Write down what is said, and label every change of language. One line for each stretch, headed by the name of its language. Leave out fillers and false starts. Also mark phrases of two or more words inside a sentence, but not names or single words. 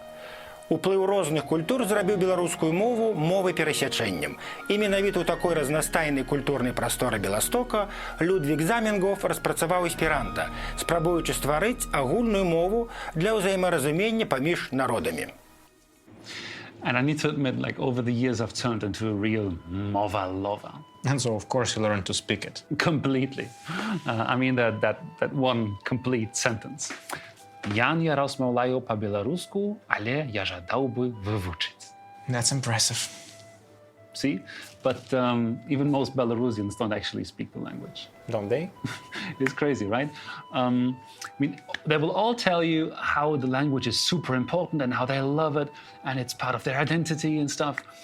Belarusian: Уплыў розных культур зрабіў беларускую мову мовай перасячэннем. І менавіта ў такой разнастайнай культурнай прасторы Беластока Людвік Заменгоф распрацаваў эсперанта, спрабуючы стварыць агульную мову для ўзаемаразумення паміж народамі.
English: And I need to admit, like, over the years, I've turned into a real mova lover. And so, of course, you learn to speak it. Completely. I mean that one complete sentence.
Belarusian: Я не размаўляю по-беларуску, але я жадаў бы вывучыць.
English: That's impressive. See? But even most Belarusians don't actually speak the language. Don't they? It's crazy, right? I mean, they will all tell you how the language is super important and how they love it and it's part of their identity and stuff.